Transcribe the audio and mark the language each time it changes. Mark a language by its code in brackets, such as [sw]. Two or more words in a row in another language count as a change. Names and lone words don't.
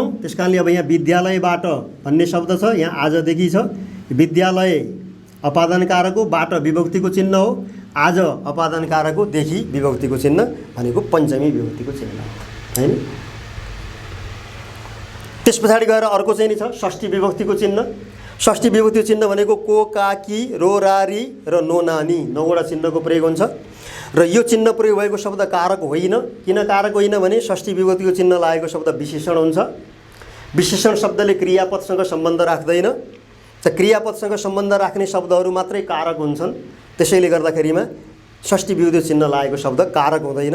[ne] त्यस कारणले अब यहाँ विद्यालयबाट भन्ने शब्द छ, यहाँ आजदेखि छ, विद्यालय अपादान कारक हो, बाट विभक्तिको चिन्ह हो, आज अपादान कारक हो, देखि विभक्तिको चिन्ह भनेको पञ्चमी विभक्तिको चिन्ह हो होइन। त्यस पछाडि गएर अर्को चाहिँ नि छ षष्ठी विभक्तिको चिन्ह। षष्ठी विभक्तिको चिन्ह भनेको को, का, की, रो, रा, री र नो, नानी 9वटा चिन्हको प्रयोग हुन्छ। र यो चिन्ह प्रयोग भएको शब्द कारक होइन। किन कारक होइन भने षष्ठी विभक्तिको चिन्ह लागेको शब्द विशेषण हुन्छ। विशेषण शब्दले क्रियापदसँग सम्बन्ध राख्दैन, त क्रियापदसँग सम्बन्ध राख्ने शब्दहरू मात्रै कारक हुन्छन्। त्यसैले गर्दाखेरिमा षष्ठी विभक्तिको चिन्ह लागेको शब्द कारक हुँदैन।